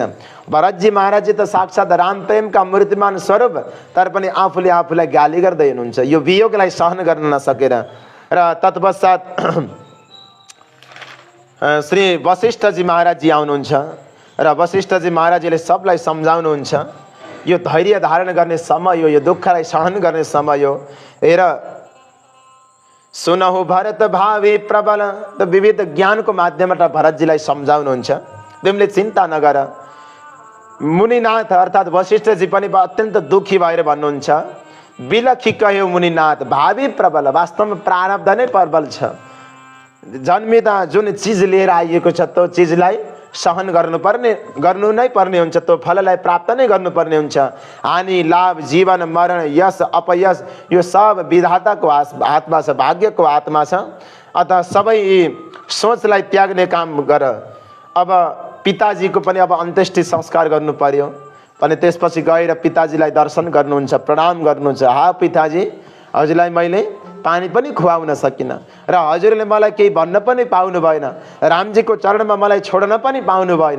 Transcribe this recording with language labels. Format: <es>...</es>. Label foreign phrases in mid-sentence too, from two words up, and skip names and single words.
<ne>भरतजी महाराजजी त साक्षात् राम प्रेमका मूर्तिमान स्वरूप, तर पनि आफूले आफूलाई गाली गर्दै हुनुहुन्छ यो वियोगलाई सहन गर्न नसकेर। र तत्पश्चात श्री वशिष्ठजी महाराजजी आउनुहुन्छ र वशिष्ठजी महाराजले सबलाई सम्झाउनुहुन्छ, यो धैर्य धारण गर्ने समय हो, यो दुःखलाई सहन गर्ने समय हो।</ne> <awa>हेर सुनहु भरत भावी प्रबल।</awa> <ne>त विविध ज्ञानको माध्यमबाट भरतजीलाई सम्झाउनुहुन्छ, तिमीले चिन्ता नगर। मुनिनाथ अर्थात् वशिष्ठजी पनि अत्यन्त दुखी भएर भन्नुहुन्छ,</ne> <awa>बिलखी कह्यो मुनिनाथ भावी प्रबल।</awa> <ne>वास्तवमा प्रारब्ध नै प्रबल छ। जन्मिँदा जुन चिज लिएर आइएको छ त्यो चिजलाई सहन गर्नु नै पर्ने हुन्छ, त्यो फललाई प्राप्त नै गर्नुपर्ने हुन्छ। हानि लाभ जीवन मरण यश अपयश यो सब विधाताको हातमा छ, भाग्यको हातमा छ। अतः सबै सोचलाई त्याग्ने काम गर। अब पिताजीको पनि अब अन्त्येष्टि संस्कार गर्नु पर्यो भने त्यसपछि गएर पिताजीलाई दर्शन गर्नुहुन्छ, प्रणाम गर्नुहुन्छ। हा पिताजी, हजुरलाई मैले पानी पनि खुवाउन सकिनँ र हजुरले मलाई केही भन्न पनि पाउनु भएन, रामजीको चरणमा मलाई छोड्न पनि पाउनु भएन।</ne>